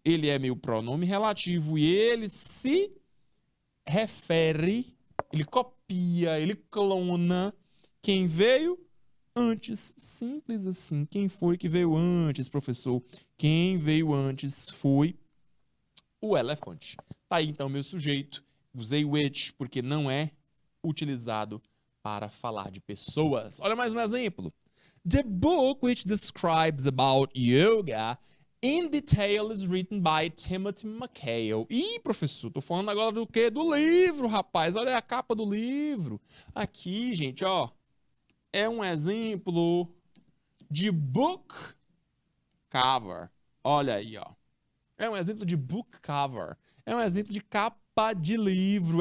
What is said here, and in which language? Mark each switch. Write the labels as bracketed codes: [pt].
[pt] Ele é meu pronome relativo e ele se refere, ele copia, ele clona quem veio antes. Simples assim. Quem foi que veio antes, professor? Quem veio antes foi o elefante. Tá aí então meu sujeito. Usei which porque não é utilizado para falar de pessoas. Olha mais um exemplo. [en] The book which describes about yoga in detail is written by Timothy McHale. [pt] Ih, professor, tô falando agora do quê? Do livro, rapaz. Olha a capa do livro. Aqui, gente, ó. É um exemplo de book cover. Olha aí, ó. É um exemplo de book cover. É um exemplo de capa de livro.